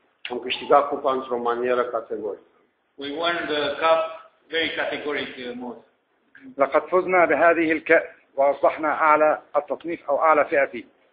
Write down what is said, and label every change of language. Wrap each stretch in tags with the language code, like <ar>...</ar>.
<ro>Am câștigat cupa într-o manieră categorică.</ro> <en>We won the cup very categorically mode.</en> <ar>لقد فزنا بهذه الكأس وأصبحنا أعلى التصنيف أو أعلى فئة فيه.</ar>